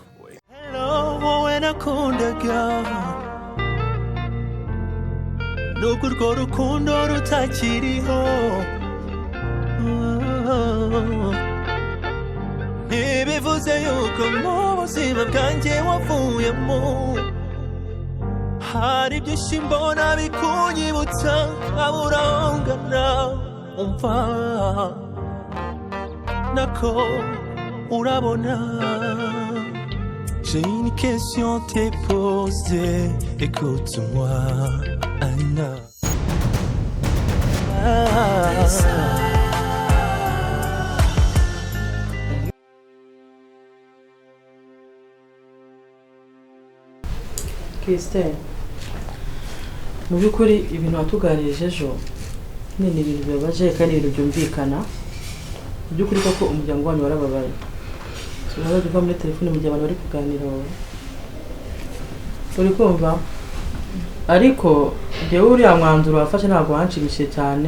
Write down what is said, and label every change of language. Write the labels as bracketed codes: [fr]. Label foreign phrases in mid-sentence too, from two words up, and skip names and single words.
[rw] Hello warakundaga, nubwo urwo rukundo rutakiriho, ntibivuze yuko mu buzima bwanjye wavuyemo hari byinshi mbona bikunyibutsa nkabura aho ngana. Umva nako urabona, [fr] j'ai une question t'ai posée, écoute-moi Anna. Christelle, [rw] mu byukuri ibintu watuganirije ejo ni ibintu bibabaje kandi ibintu byumvikana. Mu byukuri koko umuryango wanyu warababaye. Turaza kuva muri telefone mu gihe abantu bari kuganira wowe. Uri kumva? Ariko je uriya mwanzuro wafashe ntabwo wanshimishije cyane.